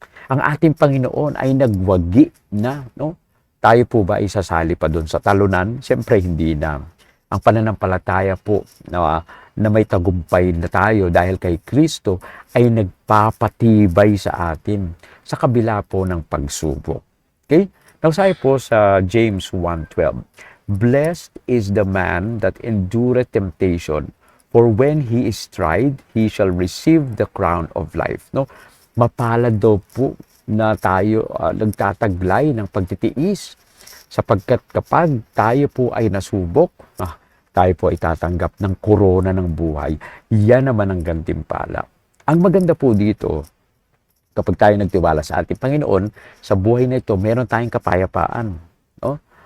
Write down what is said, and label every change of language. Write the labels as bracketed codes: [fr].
[tl] Ang ating Panginoon ay nagwagi na, no? Tayo po ba isasali pa doon sa talunan? Siyempre hindi na. Ang pananampalataya po na may tagumpay na tayo dahil kay Kristo ay nagpapatibay sa atin sa kabila po ng pagsubok. Okay? [en] Now, [tl] sabi po sa [en] James 1:12, blessed is the man that endureth temptation, for when he is tried, he shall receive the crown of life. [tl] No? Mapalad daw po na tayo nagtataglay ng pagtitiis sapagkat kapag tayo po ay nasubok, tayo po ay tatanggap ng korona ng buhay. Yan naman ang gantimpala. Ang maganda po dito, kapag tayo nagtiwala sa ating Panginoon, sa buhay na ito, meron tayong kapayapaan. No?